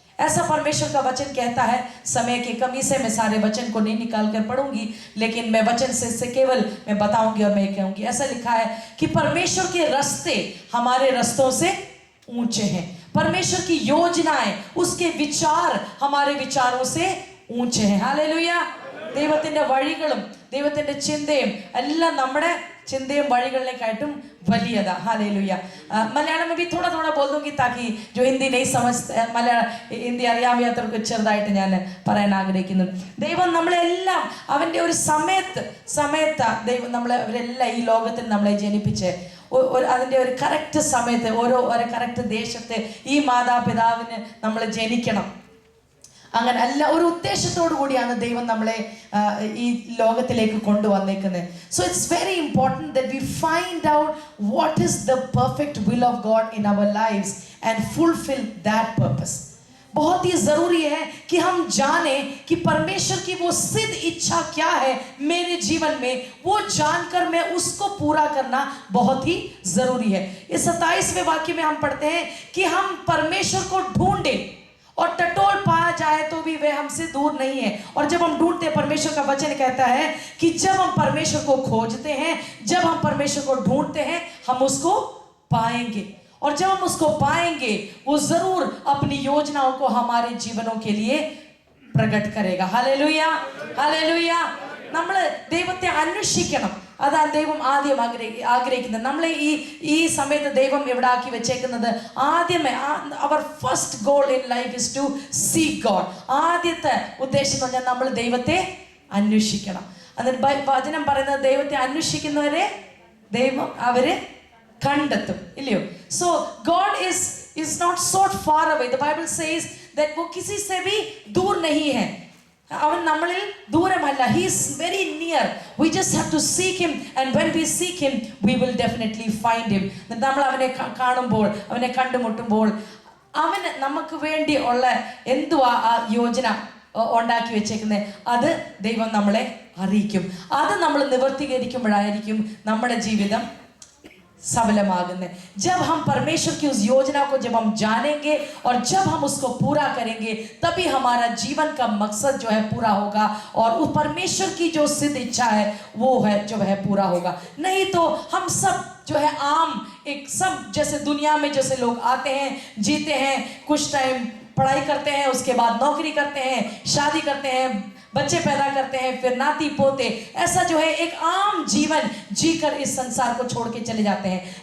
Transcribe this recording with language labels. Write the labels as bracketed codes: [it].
[hi] ऐसा परमेश्वर का वचन कहता है, समय की कमी से मैं सारे वचन को नहीं निकाल कर पढ़ूंगी, लेकिन मैं वचन से केवल मैं बताऊंगी और मैं कहूंगी। ऐसा लिखा है कि परमेश्वर के रास्ते हमारे रास्तों से ऊंचे हैं, परमेश्वर की योजनाएं, उसके विचार हमारे विचारों से ऊंचे हैं। हालेलुया। [ml] ദൈവത്തിന്റെ വഴികളും ദൈവത്തിന്റെ ചിന്തയും എല്ലാം നമ്മുടെ ചിന്തയും വഴികളിലേക്കായിട്ടും വലിയതാ। [hi] हालेलुया। मलयालम में भी थोड़ा थोड़ा बोल दूंगी ताकि जो हिंदी नहीं समझते, [ml] ഹിന്ദി അറിയാത്തവർക്ക് ചെറുതായിട്ട് ഞാൻ പറയാൻ ആഗ്രഹിക്കുന്നു। ദൈവം നമ്മളെല്ലാം അവൻ്റെ ഒരു സമയത്ത് ദൈവം അവരെല്ലാം ഈ ലോകത്തിൽ നമ്മളെ ജനിപ്പിച്ച് അതിൻ്റെ ഒരു കറക്റ്റ് സമയത്ത് ഓരോ കറക്റ്റ് ദേശത്ത് ഈ മാതാപിതാവിന് നമ്മൾ ജനിക്കണം, അങ്ങനെ എല്ലാ ഒരു ഉദ്ദേശത്തോടു കൂടിയാണ് ദൈവം നമ്മളെ ഈ ലോകത്തിലേക്ക് കൊണ്ടുവന്നേക്കുന്നത്. [en] So it's very important that we find out what is the perfect will of God in our lives and fulfil that purpose. [hi] बहुत ही ज़रूरी है कि हम जाने कि परमेश्वर की वो सिद्ध इच्छा क्या है मेरे जीवन में, वो जानकर मैं उसको पूरा करना बहुत ही ज़रूरी है। इस 27वें वाक्य में हम पढ़ते हैं कि हम परमेश्वर को ढूंढें और टटोल पाया जाए तो भी वह हमसे दूर नहीं है। और जब हम ढूंढते हैं, परमेश्वर का वचन कहता है कि जब हम परमेश्वर को खोजते हैं, जब हम परमेश्वर को ढूंढते हैं, हम उसको पाएंगे। और जब हम उसको पाएंगे, वो जरूर अपनी योजनाओं को हमारे जीवनों के लिए प्रकट करेगा। Hallelujah, hallelujah. [ml] നമ്മൾ ദൈവത്തെ അന്വേഷിക്കണം, അതാണ് ദൈവം ആദ്യം ആഗ്രഹിക്കുന്നത്. നമ്മളെ ഈ സമയത്ത് ദൈവം എവിടെ ആക്കി വെച്ചേക്കുന്നത്, ആദ്യമേ അവർ [en] First goal in life is to seek God. [ml] ആദ്യത്തെ ഉദ്ദേശം എന്ന് പറഞ്ഞാൽ നമ്മൾ ദൈവത്തെ അന്വേഷിക്കണം. എന്നിട്ട് വചനം പറയുന്നത് ദൈവത്തെ അന്വേഷിക്കുന്നവരെ ദൈവം അവരെ കണ്ടെത്തും, ഇല്ലയോ? [en] So God is not so far away. The Bible says that [hi] वो किसी से भी दूर नहीं है, [ml] അവൻ നമ്മളിൽ ദൂരമല്ല. [en] He is very near. We just have to seek him, and when we seek him we will definitely find him. [ml] നമ്മൾ അവനെ കാണുമ്പോൾ, അവനെ കണ്ടുമുട്ടുമ്പോൾ, അവൻ നമുക്ക് വേണ്ടി ഉള്ള എന്തുവാ ആ യോജന ഉണ്ടാക്കി വെച്ചേക്കുന്നത് അത് ദൈവം നമ്മളെ അറിയിക്കും. അത് നമ്മൾ നിവർത്തീകരിക്കുമ്പോഴായിരിക്കും നമ്മുടെ ജീവിതം सफलमागने। [hi] जब हम परमेश्वर की उस योजना को जब हम जानेंगे और जब हम उसको पूरा करेंगे, तभी हमारा जीवन का मकसद जो है पूरा होगा, और उस परमेश्वर की जो सिद्ध इच्छा है वो है जो है पूरा होगा। नहीं तो हम सब जो है आम एक सब जैसे दुनिया में जैसे लोग आते हैं, जीते हैं, कुछ टाइम पढ़ाई करते हैं, उसके बाद नौकरी करते हैं, शादी करते हैं, बच्चे पैदा करते हैं, फिर नाती पोते, ऐसा जो है एक आम जीवन जीकर इस संसार को छोड़ के चले जाते हैं।